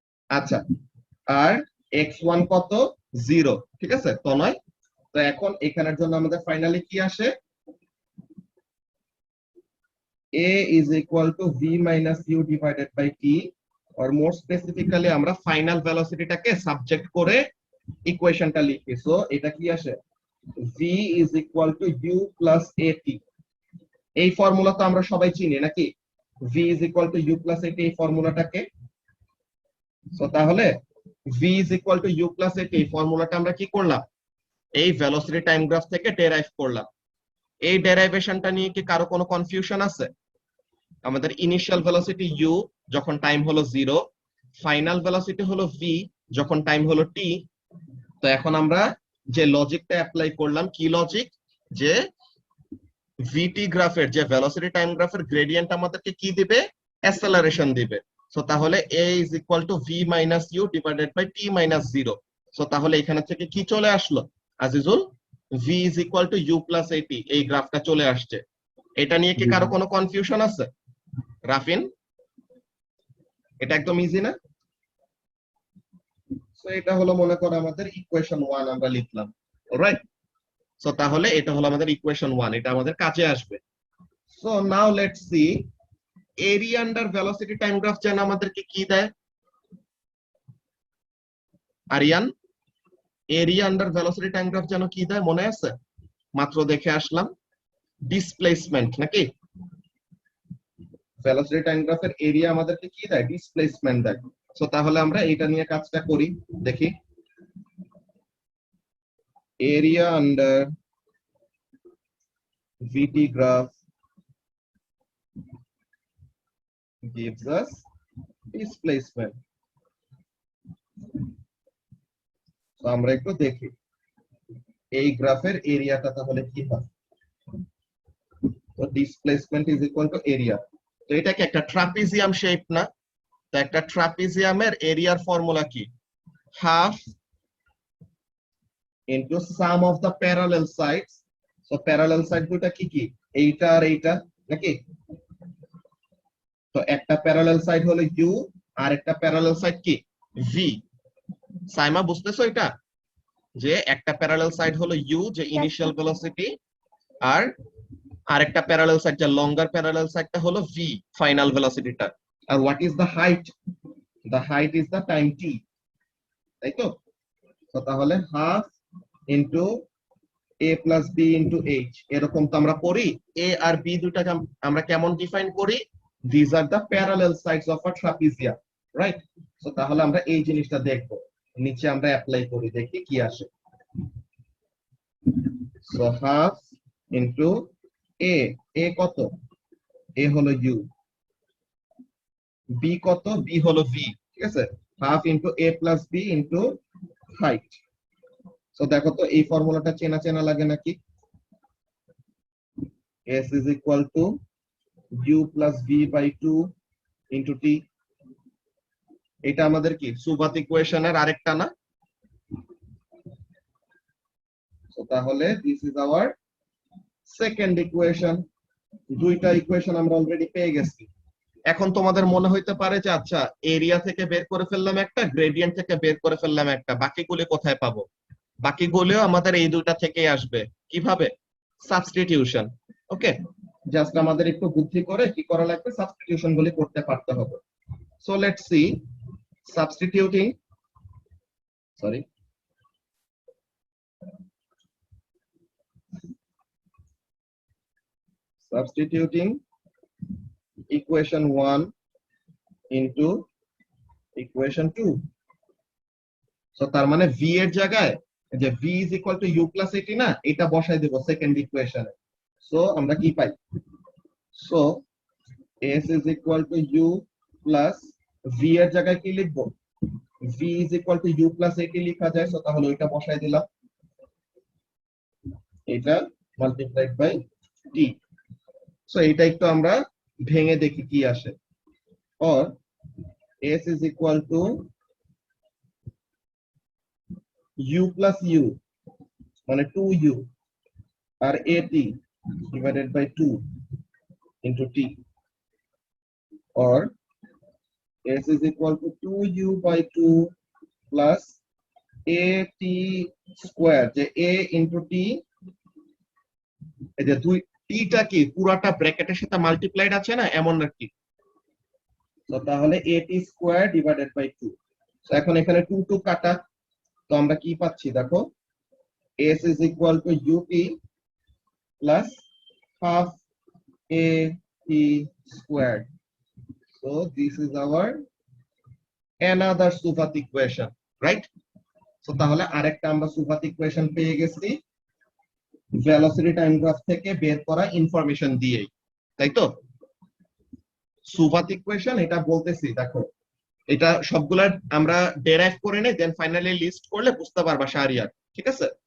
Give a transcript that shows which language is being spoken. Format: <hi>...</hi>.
<bn>আচ্ছা, আর x1 কত? 0, ঠিক আছে তো নয়? তো এখন এখানের জন্য আমাদের ফাইনালি কি আসে,</bn> <en>a is equal to v minus u divided by t, or more specifically</en> <bn>আমরা ফাইনাল ভেলোসিটিটাকে সাবজেক্ট করে ইকুয়েশনটা লিখি।</bn> <en>so</en> <bn>এটা কি আসে,</bn> <en>v is equal to u plus at।</en> <bn>এই ফর্মুলা তো আমরা সবাই চিনি নাকি,</bn> <en>v is equal to u plus at,</en> <bn>এই ফর্মুলাটাকে। সো তাহলে</bn> <en>v is equal to u plus at,</en> <bn>এই ফর্মুলাটা আমরা কি করলাম, এই ভেলোসিটি টাইম গ্রাফ থেকে ডেরাইভ করলাম। এই ডেরাইভেশনটা নিয়ে কি কারো কোনো কনফিউশন আছে? আমাদের ইনিশিয়াল ভেলোসিটি u যখন টাইম হলো 0, ফাইনাল ভেলোসিটি হলো v যখন টাইম হলো t। তো এখন আমরা যে লজিকটা অ্যাপ্লাই করলাম, কি লজিক, যে ভিটি গ্রাফের যে ভেলোসিটি টাইম গ্রাফের গ্রেডিয়েন্ট আমাদেরকে কি দিবে, অ্যাসেলারেশন দিবে।</bn> <en>So তাহলে a is equal to v minus u divided by t minus 0।</en> <bn>So তাহলে এখানে থেকে কি চলে আসলো Azizul,</bn> <en>v is equal to u plus at,</en> <bn>এই গ্রাফটা চলে আসছে। এটা নিয়ে কি কারো কোনো কনফিউশন আছে? রাফিন, এটা একদম ইজি না? সো এটা হলো মনে করো আমাদের ইকুয়েশন 1 আমরা লিখলাম, অলরাইট। সো তাহলে এটা হলো আমাদের ইকুয়েশন 1, এটা আমাদের কাজে আসবে। So</bn> <en>now let's see,</en> <bn>area under velocity time graph যেন আমাদেরকে কি দেয়, Aryan, area under velocity time graph যেন কি দেয় মনে আছে? মাত্র দেখে আসলাম, ডিসপ্লেসমেন্ট নাকি? ভেলোসিটি টাইম গ্রাফের এরিয়া আমাদেরকে কি দেয়, ডিসপ্লেসমেন্ট দেয়। সো তাহলে আমরা এটা নিয়ে কাজটা করি, দেখি।</bn> <en>Area under VT graph gives us displacement.</en> <bn>তো আমরা একটু দেখি এই গ্রাফের এরিয়াটা তাহলে কি হয়। তো displacement is equal to area. তো এটা কি একটা ট্রাপিজিয়াম শেপ না? তো একটা ট্রাপিজিয়ামের এরিয়ার ফর্মুলা কি, half into some of the parallel sides. So parallel side দুটো কি কি, এইটা আর এইটা নাকি? তো একটা প্যারালাল সাইড হলো u, আর একটা প্যারালাল সাইড কি, v। সাইমা বুঝতেছো এটা, যে একটা প্যারালাল সাইড হলো u যে ইনিশিয়াল ভেলোসিটি, আর আরেকটা প্যারালাল সাইড যে লঙ্গার প্যারালাল সাইডটা হলো v, final ভেলোসিটিটা।</bn> <en>আর what is the height, the height is the time t,</en> <bn>তাই তো?</bn> <en>তো তাহলে half into a plus b into h,</en> <bn>এরকম তো আমরা পড়ি। a আর b দুটাকে আমরা কেমন ডিফাইন করি,</bn> <en>these are the parallel sides of a trapezium, right?</en> <bn>So তাহলে আমরা এই জিনিসটা দেখব, নিচে আমরা অ্যাপ্লাই করি, দেখি কি আসে। সো হাফ ইনটু a কত, a হলো u, b কত, b হলো v, ঠিক আছে?</bn> <en>Half into a plus b into height. So</en> <bn>দেখো তো এই ফর্মুলাটা চেনা চেনা লাগে নাকি,</bn> <en>s is equal to u plus v by 2 into t।</en> <bn>এটা আমাদের কি সুবাত ইকুয়েশনের আরেকটা না?</bn> <en>So তাহলে this is our second equation.</en> <bn>দুইটা ইকুয়েশন আমরা অলরেডি পেয়ে গেছি। এখন তোমাদের মনে হইতে পারে যে আচ্ছা, এরিয়া থেকে বের করে ফেললাম একটা, গ্রেডিয়েন্ট থেকে বের করে ফেললাম একটা, বাকিগুলো কোথায় পাবো? বাকিগুলোও আমাদের এই দুইটা থেকেই আসবে। কিভাবে? সাবস্টিটিউশন। ওকে, জাস্ট আমাদের একটু বুদ্ধি করে কি করা লাগবে, সাবস্টিটিউশন গুলি করতে পারতে হবে। So let's see, substituting</bn> <en>Sorry, substituting equation 1 into equation 2.</en> <bn>So তার মানে v এর জায়গায় যে</bn> <en>v is equal to u plus 80</en> <bn>না, এটা বসাই দেব সেকেন্ড ইকুয়েশনে। সো আমরা কি পাই?</bn> <en>so s is equal to u plus v</en> <bn>এর জায়গায় কি লিখবো?</bn> <en>v is equal to u plus 80</en> <bn>লেখা যায়। সো তাহলে ওইটা বসাই দিলাম, এটা মাল্টিপ্লাইড বাই t। সো এটা একটু আমরা ভেঙে দেখি কি আসে।</bn> <en>or s is equal to u plus u মানে 2u আর at divided by 2 into t, or s is equal to 2u by 2 plus at square, যে a into t,</en> <bn>এই যে দুই টিটা কি পুরাটা ব্র্যাকেটের সাথে মাল্টিপ্লাইড আছে না, এমন নাকি?</bn> <en>তো তাহলে at square divided by 2।</en> <bn>তো এখন এখানে 2 2 কাটা, তো আমরা কি পাচ্ছি দেখো,</bn> <en>s is equal to ut plus half at squared. So this is our another Suvat equation, right?</en> <bn>So তাহলে আরেকটা আমরা সুভাত ইকুয়েশন পেয়ে গেছি ভেলোসিটি টাইম গ্রাফ থেকে বের করা ইনফরমেশন দিয়েই, তাই তো? সুভাত ইকুয়েশন এটা বলতেছি, দেখো এটা সবগুলা আমরা ডেরাইভ করে নেই, দেন ফাইনালি লিস্ট করলে বুঝতে পারবা শাহরিয়ার, ঠিক আছে?</bn>